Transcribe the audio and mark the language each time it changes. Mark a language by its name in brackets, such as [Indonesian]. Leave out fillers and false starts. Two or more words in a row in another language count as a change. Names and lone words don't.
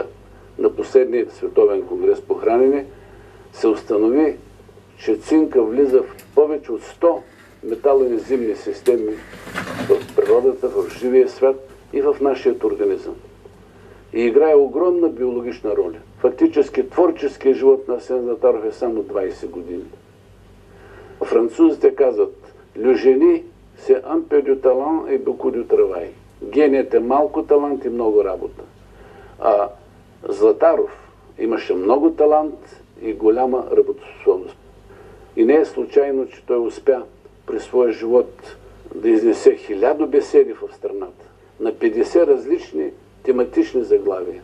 [Bulgarian] На последния световен конгрес по хранене се установи, че цинка влиза в повече от 100 металоензимни системи в природата, в живия свят и в нашия организъм. И играе огромна биологична роля. Фактически творческият живот на Асен Златаров е само 20 години. Французите казват: [French] «Le génie, c'est un peu de talent et beaucoup de travail». [Bulgarian] Геният е малко талант и много работа. А Златаров имаше много талант и голяма работоспособност. И не е случайно, че той успя при своя живот да изнесе 1000 беседи в страната на 50 различни тематични заглавия.